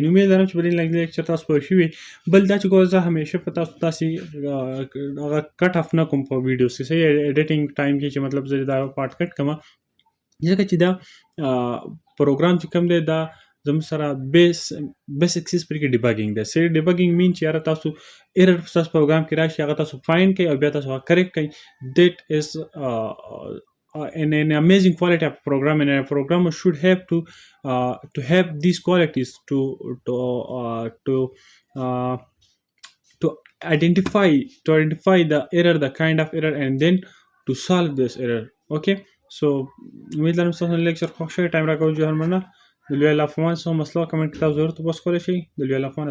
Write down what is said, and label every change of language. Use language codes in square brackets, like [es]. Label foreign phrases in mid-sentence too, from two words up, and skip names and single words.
[ps] نو امید لرم چې په دې لیکچر تاسو پوه شوي. بل دا چې ګوره زه همیشه په تاسو داسې هغه [en] cut off [ps] نه کوم په ویډیوز کې صحیح [en] editing time [ps] کې چې مطلب زه دا [en] part cut [ps] کوم ځکه چې دا پروګرام چې کوم دی دا زموږ سره بیسکسز پرې کې ډیباګینګ دی. سری [en] debugging mean [ps] چې یاره تاسو ایرر تاسو پروګرام کې راشي هغه تاسو فایند کړئ او بیا تاسو هغه کریکټ کړئ. [en] that is an amazing quality of program and a programmer should have to have these qualities to identify the error, the kind of error, and then to solve this error. Okay, so [ps] امید لرم ستاسو لیکچر خوښ شوی. ټایم راکوو جوهر مننه. د لوی الله په امان څخه مسله او کمنټ کتاب ضرور تاسو کولی شئ. د لوی الله په امان.